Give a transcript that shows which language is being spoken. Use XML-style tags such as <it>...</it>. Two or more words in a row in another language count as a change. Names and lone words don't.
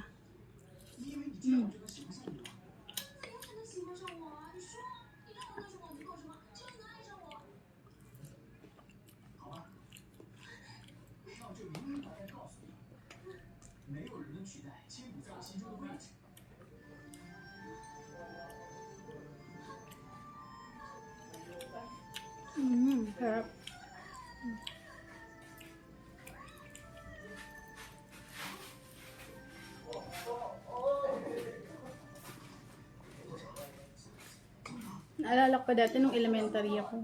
<zh>Mm. 没有人能取代千古在我心中的位置。</zh> <tl>Sarap. Naalala ko pa dati nung elementary ako.</tl>